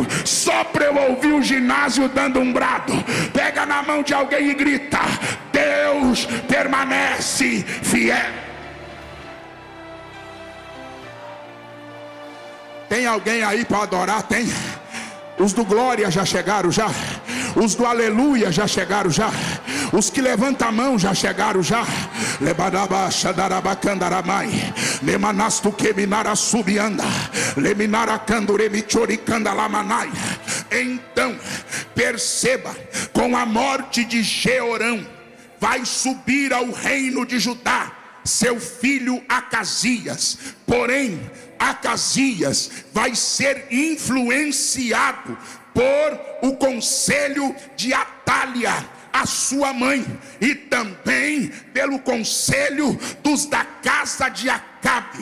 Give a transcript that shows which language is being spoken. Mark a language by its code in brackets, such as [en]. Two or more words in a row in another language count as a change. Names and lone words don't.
[pt] Só para eu ouvir o ginásio dando um brado, pega na mão de alguém e grita: Deus permanece fiel. Tem alguém aí para adorar? Tem. Os do glória já chegaram já. Os do aleluia já chegaram já. Os que levantam a mão já chegaram já. Lebadaba xadarabacandaramai. Lemanastu queminara subianda. Leminara canduremichoricanda lamanai. Então, perceba, com a morte de Jeorão, vai subir ao reino de Judá seu filho Acasias. Porém, Acasias vai ser influenciado por o conselho de Atália, a sua mãe, e também também pelo conselho dos da casa de Acabe.